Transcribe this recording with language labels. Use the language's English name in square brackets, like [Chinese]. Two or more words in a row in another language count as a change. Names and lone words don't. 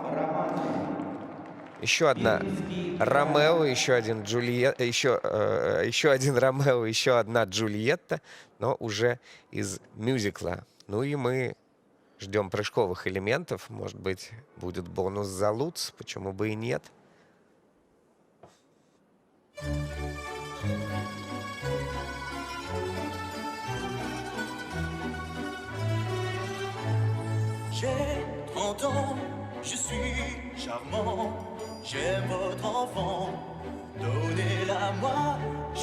[Russian] Еще одна Ромео, еще один Джульетта, еще один Ромео, еще одна Джульетта, но уже из мюзикла. Ну и мы ждем прыжковых элементов. Может быть, будет бонус за Луц, почему бы и нет. [French] J'ai 30 ans, je suis charmant, j'aime votre enfant, donnez-la moi, je